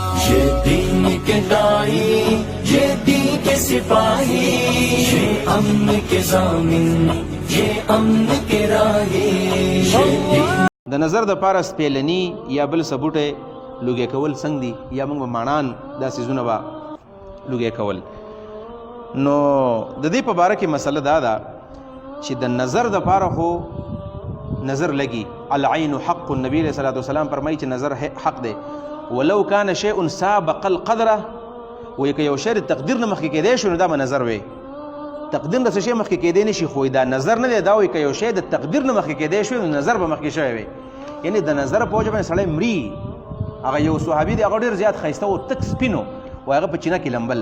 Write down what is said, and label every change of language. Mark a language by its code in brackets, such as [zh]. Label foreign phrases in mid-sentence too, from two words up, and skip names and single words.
[ur] یہ دین کے داعی، یہ دین کے سپاہی، یہ امن کے ضامن، یہ امن کے راہی. [ps] د नظर د پاره سپیلنی یا بل سبوټه لوګي کول څنګه دي یا موږ مانان دا سيزونه با لوګي کول. نو د دې په باره کې مسله دا ده چې د نظر د پاره خو نظر لګي. [ar] العين حق. [ps] النبي [ar] صلی الله علیه وسلم [ps] فرمایي چې نظر حق دی. [ar] ولو كان شيء سابق القدره، [ps] وي که یو شی د تقدیر نه مخکې کېدی شو نو دا به نظر وي. تقدیر نه څه شی مخکې کېدی نه شي، خو دا نظر نه دی. دا وایي که یو شی د تقدیر نه مخکې کېدی شو نو نظر به مخکې شوی وي. یعنې د نظر په وجه باندې سړی مري. هغه یو صحابي دی، هغه ډېر زیات ښایسته و، تک سپین و، هغه په چینه کې لمبل.